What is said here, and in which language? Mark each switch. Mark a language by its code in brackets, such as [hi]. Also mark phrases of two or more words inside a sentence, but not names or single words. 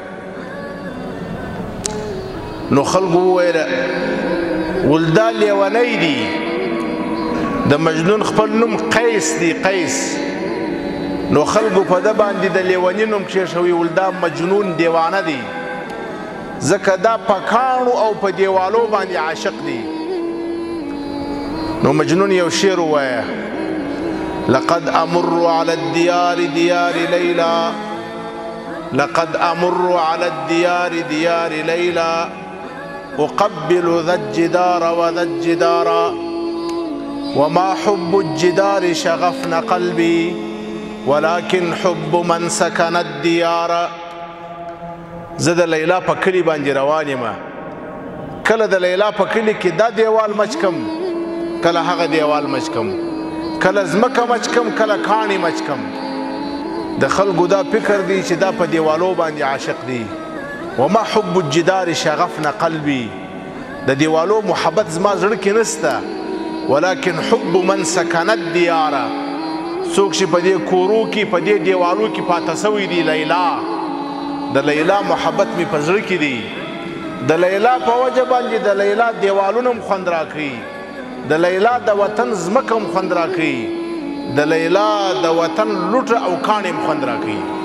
[ps] نو خلکو وویله ول دا لیونی دی، د مجنون خپل نوم قیس دی، قیس. نو خلکو په ده باندې د لیوني نوم کېښوي، ول دا مجنون دیوانه دی، ځکه دا په کاڼو او په دیوالو باندې عاشق دی. نو مجنون یو شعر ووایه: [ar] لقد امر على الديار ديار ليلى، لقد امر على الديار ديار ليلى، اقبل ذا الجدار وذا الجدار، وما حب الجدار شغفن قلبي، ولكن حب من سكن الديار. [ps] زه د لیلا په کلي باندې روان یم، کله د لیلا په کلي کې دا دیوال مچ کم، کله هغه دیوال مچ کم، کله ځمکه مچ کم، کله کاڼي مچ کم. د خلکو دا فکر دی چې دا په دیوالو باندې عاشق دی. [ar] وما حب الجدار شغفن قلبي، [ps] د دیوالو محبت زما زړه کې نسته، [ar] ولكن حب من سكن الديار، [ps] څوک چې په دې کورو کې په دې دیوالو کې پاته سوی دی لیلا، د لیلا محبت مې په زړه کې دی. د لیلا په وجه باندې د لیلا دیوالونه هم خوند راکوي، د لیلا د وطن ځمکه هم خوند راکوي، د لیلا د وطن لوټه او کاڼې هم خوند راکوي.